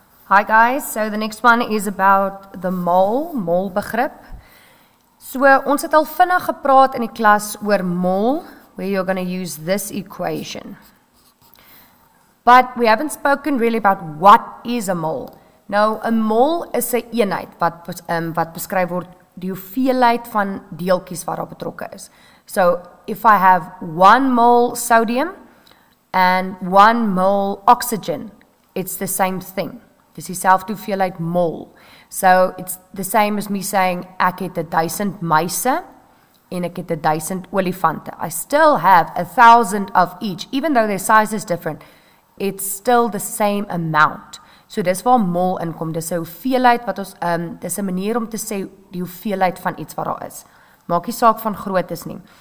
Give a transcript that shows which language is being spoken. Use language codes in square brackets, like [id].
[en] Hi guys, so the next one is about the mol begrip. [af] So ons het al vinnig gepraat in die klas oor mol, [en] where you're going to use this equation. But we haven't spoken really about what is a mol. [af] Nou, 'n mol is 'n eenheid wat beskryf word die hoeveelheid van deeltjies wat daar betrokke is. [en] So, if I have 1 mole sodium and 1 mole oxygen, it's the same thing. [af] Dis dieselfde hoeveelheid mol. [en] So, it's the same as me saying, [af] ek het 1000 muise en ek het 1000 olifante. [en] I still have 1000 of each, even though their size is different. It's still the same amount. [af] So dis waar mol inkom, dis 'n hoeveelheid wat ons, dis 'n manier om te sê die hoeveelheid van iets wat daar is. Maak nie saak van groottes nie.